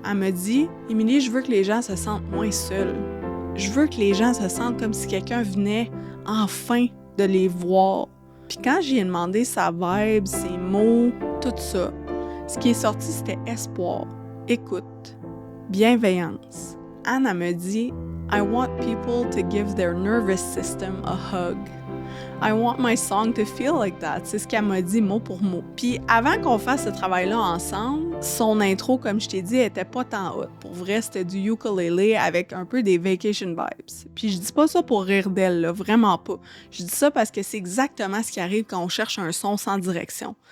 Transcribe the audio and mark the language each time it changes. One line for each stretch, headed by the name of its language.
French: Elle me dit « Émilie, je veux que les gens se sentent moins seuls. Je veux que les gens se sentent comme si quelqu'un venait enfin de les voir. » Puis quand j'y ai demandé sa vibe, ses mots, tout ça, ce qui est sorti, c'était espoir, écoute, bienveillance. Anne, elle me dit
English: « I want people to give their nervous system a hug. » I want my song to feel like that.
French: C'est ce qu'elle m'a dit mot pour mot. Puis avant qu'on fasse ce travail-là ensemble, son intro, comme je t'ai dit, était pas tant haute. Pour vrai, c'était du ukulélé avec un peu des
English: vacation vibes.
French: Puis je dis pas ça pour rire d'elle, là, vraiment pas. Je dis ça parce que c'est exactement ce qui arrive quand on cherche un son sans direction.